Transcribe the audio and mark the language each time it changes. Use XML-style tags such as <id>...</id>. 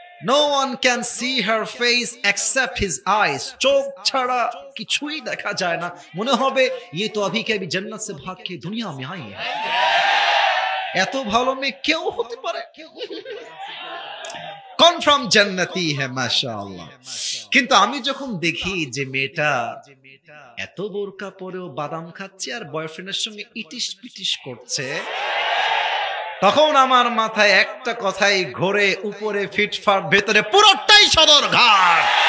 <en>No one can see her face except his eyes.</en> <bn>চোখ ছাড়া কিছুই দেখা যায় না। মনে হবে</bn> <hi>ये तो अभी के अभी जन्नत से भाग के दुनिया में आई है।</hi> <bn>এত ভালো মেয়ে কেউ হতে পারে? কনফার্ম জান্নাতি है মাশাআল্লাহ। কিন্তু আমি যখন দেখি যে মেয়েটা এত বোরকা পরেও বাদাম খাচ্ছে আর বয়ফ্রেন্ডের সঙ্গে ইটিস পিটিস করছে, তখন আমার মাথায় একটা কথাই ঘোরে, উপরে ফিটফাট, ভেতরে পুরোটাই সদরঘাট।</bn>